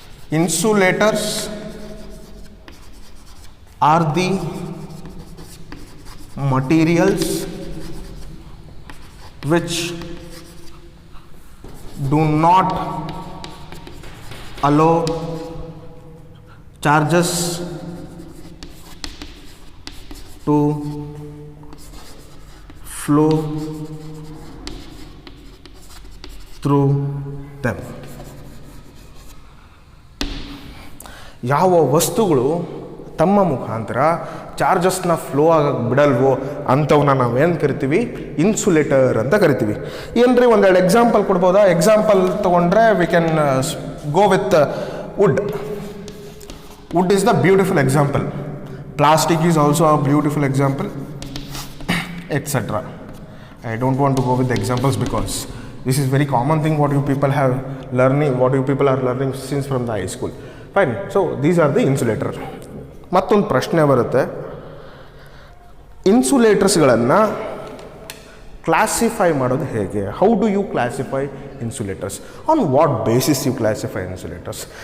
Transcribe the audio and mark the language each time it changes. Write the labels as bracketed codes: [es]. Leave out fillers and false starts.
[en] Insulators are the materials which do not allow charges to flow through them. [kn] ಯಾವ ವಸ್ತುಗಳು ತಮ್ಮ ಮುಖಾಂತರ ಚಾರ್ಜಸ್ನ flow ಆಗಕ್ಕೆ ಬಿಡಲ್ವೋ ಅಂಥವನ್ನ ನಾವೇನು ಕರಿತೀವಿ? ಇನ್ಸುಲೇಟರ್ ಅಂತ ಕರಿತೀವಿ. ಏನ್ರಿ ಒಂದೆರಡು ಎಕ್ಸಾಂಪಲ್ ಕೊಡ್ಬೋದಾ? [en] Example ತೊಗೊಂಡ್ರೆ we can go with wood. Wood is the beautiful example. Plastic is also a beautiful example, etcetera. I don't want to go with the examples because this is very common thing what you people are learning since from the high school. Fine. So these are the insulator. [kn] ಮತ್ತೊಂದು ಪ್ರಶ್ನೆ ಬರುತ್ತೆ, ಇನ್ಸುಲೇಟರ್ಸ್ಗಳನ್ನು classify ಮಾಡೋದು ಹೇಗೆ? [en] How do you classify insulators? On what basis you classify insulators?